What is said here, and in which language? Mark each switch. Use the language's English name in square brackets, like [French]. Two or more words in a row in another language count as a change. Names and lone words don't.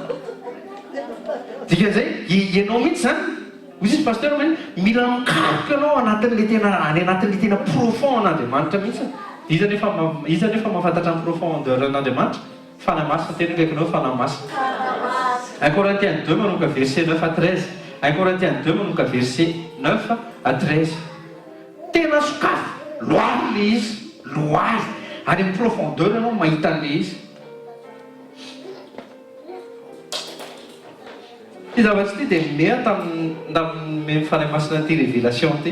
[Malagasy] Dikan'izay ianao mihitsy zany ozy izy pasteur mila mikaroka ianao anatin'le tena profond an'Andriamanitra mihitsy. Iza nefa mahafantatra ny profondeur an'Andriamanitra fanamasina tena kaikinao fanamasina. 1 Corinthiens 2 manomboka [French] verset 9 à 13. [Malagasy] 1 Corinthiens 2 manomboka [French] verset 9 à 13. [Malagasy] Tena sokafo loary le izy, loary any amin'ny profondeur ianao mahita an'le izy. Ty zavatsy ty dia mea tamin'ny fanamasina ty révélation ty.